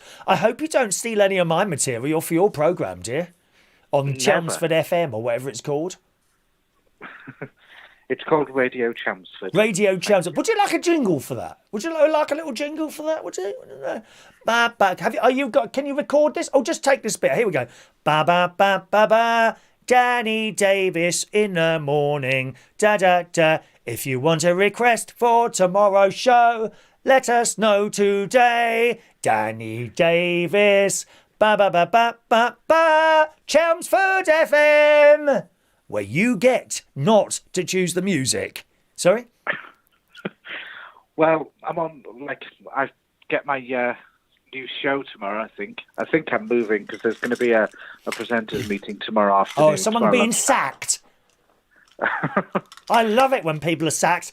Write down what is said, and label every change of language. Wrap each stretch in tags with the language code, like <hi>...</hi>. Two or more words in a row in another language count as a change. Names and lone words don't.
<en>I hope you don't steal any of my material for your programme, dear, on Never. Chelmsford FM or whatever it's called. It's called Radio Chelmsford. Radio Chelmsford. Would you like a jingle for that? Would you like a little jingle for that? Would you? Can you record this? Oh, just take this bit. Here we go. Ba ba ba ba ba. Danny Davis in the morning. Da da da. If you want a request for tomorrow's show, let us know today. Danny Davis. Ba ba ba ba ba ba. Chelmsford FM. Where you get not to choose the music. Sorry? Well, I'm on, I get my new show tomorrow, I think. I think I'm moving because there's going to be a presenters meeting tomorrow afternoon. Oh, someone being sacked. I love it when people are sacked.</en>